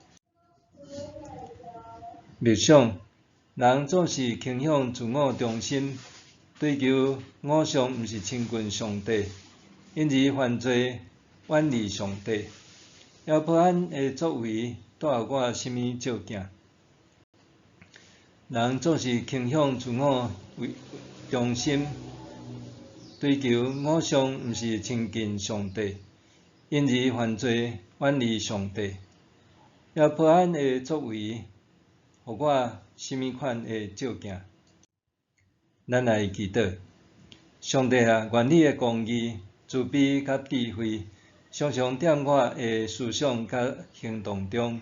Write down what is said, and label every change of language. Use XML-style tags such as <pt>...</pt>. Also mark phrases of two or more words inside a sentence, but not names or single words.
<nan>默想，人总是倾向自我中心，追求偶像毋是亲近上帝，因而犯罪远离上帝。耶罗波安的作为带予我甚物照镜？人总是倾向自我中心，追求偶像毋是亲近上帝，因而犯罪远离上帝。耶罗波安的作为，予我甚物款的照镜？咱来祈祷，上帝啊，愿你的公义、慈悲甲智慧，常常踮我的思想甲行动中。</nan>